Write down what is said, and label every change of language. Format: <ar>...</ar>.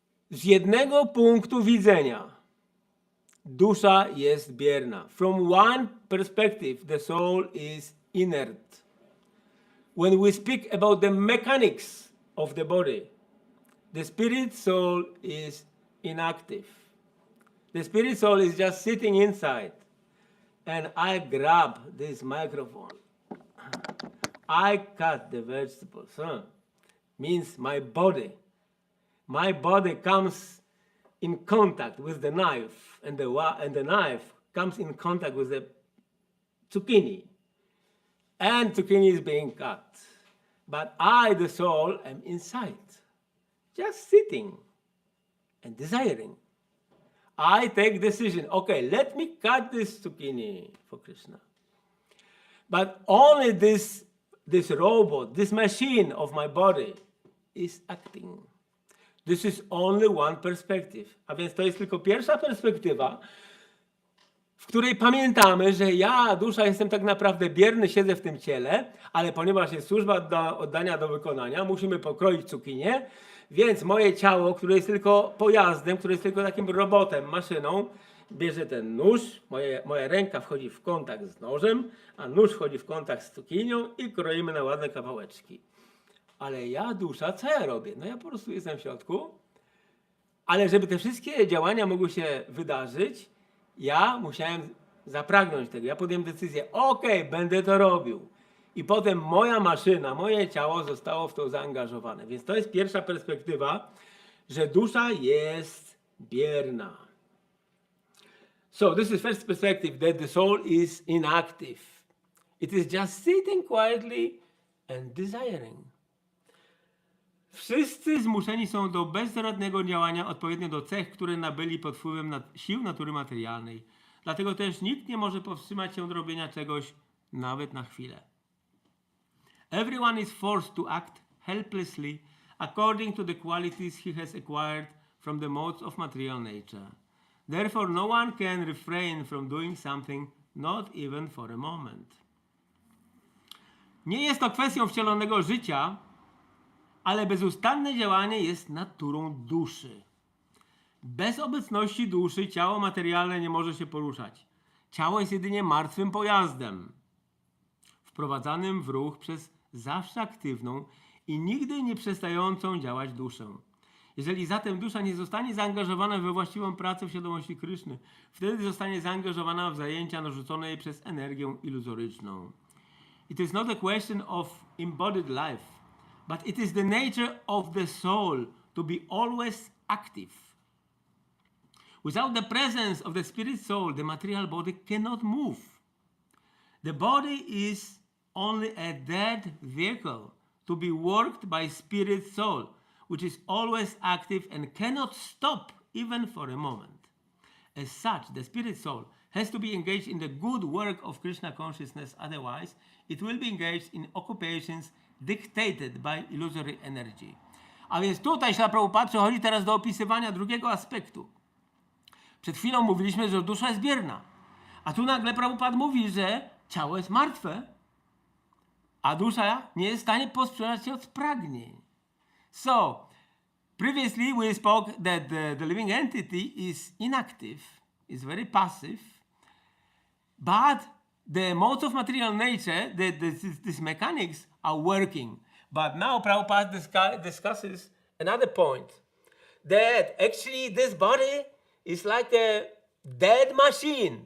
<pl>Z jednego punktu widzenia dusza jest bierna.</pl> <en>From one perspective, the soul is inert. When we speak about the mechanics of the body, the spirit soul is inactive. The spirit soul is just sitting inside. And I grab this microphone. I cut the vegetables. Means my body. My body comes in contact with the knife, and the knife comes in contact with the zucchini. And zucchini is being cut. But I, the soul, am inside, just sitting and desiring. I take decision, okay, let me cut this zucchini for Krishna. But only this robot, this machine of my body is acting. This is only one perspective.</en> <pl>A więc to jest tylko pierwsza perspektywa, w której pamiętamy, że ja, dusza, jestem tak naprawdę bierny, siedzę w tym ciele, ale ponieważ jest służba do oddania do wykonania, musimy pokroić cukinię, więc moje ciało, które jest tylko pojazdem, które jest tylko takim robotem, maszyną, bierze ten nóż, moja ręka wchodzi w kontakt z nożem, a nóż wchodzi w kontakt z cukinią i kroimy na ładne kawałeczki. Ale ja, dusza, co ja robię? No ja po prostu jestem w środku, ale żeby te wszystkie działania mogły się wydarzyć, ja musiałem zapragnąć tego. Ja podjąłem decyzję, okej, będę to robił. I potem moja maszyna, moje ciało zostało w to zaangażowane. Więc to jest pierwsza perspektywa, że dusza jest bierna.</pl> <en>So this is first perspective, that the soul is inactive. It is just sitting quietly and desiring.</en> <pl>Wszyscy zmuszeni są do bezzaradnego działania odpowiednio do cech, które nabyli pod wpływem sił natury materialnej. Dlatego też nikt nie może powstrzymać się od robienia czegoś nawet na chwilę.</pl> <en>Everyone is forced to act helplessly according to the qualities he has acquired from the modes of material nature. Therefore no one can refrain from doing something, not even for a moment.</en> <pl>Nie jest to kwestią wcielonego życia, ale bezustanne działanie jest naturą duszy. Bez obecności duszy ciało materialne nie może się poruszać. Ciało jest jedynie martwym pojazdem, wprowadzanym w ruch przez zawsze aktywną i nigdy nie przestającą działać duszę. Jeżeli zatem dusza nie zostanie zaangażowana we właściwą pracę w świadomości Kryszny, wtedy zostanie zaangażowana w zajęcia narzucone jej przez energię iluzoryczną.</pl> <en>It is not a question of embodied life, but it is the nature of the soul to be always active. Without the presence of the spirit soul, the material body cannot move. The body is only a dead vehicle to be worked by spirit soul, which is always active and cannot stop even for a moment. As such, the spirit soul has to be engaged in the good work of Krishna consciousness, otherwise it will be engaged in occupations dictated by illusory energy.</en> <pl>A więc tutaj Śrīla Prabhupāda przechodzi teraz do opisywania drugiego aspektu. Przed chwilą mówiliśmy, że dusza jest bierna. A tu nagle Prabhupāda mówi, że ciało jest martwe, a dusza nie jest w stanie powstrzymać się od pragnień.</pl> <en>So, previously we spoke that the living entity is inactive, is very passive, but the modes of material nature, these mechanics are working. But now Prabhupada discusses another point, that actually this body is like a dead machine.</en>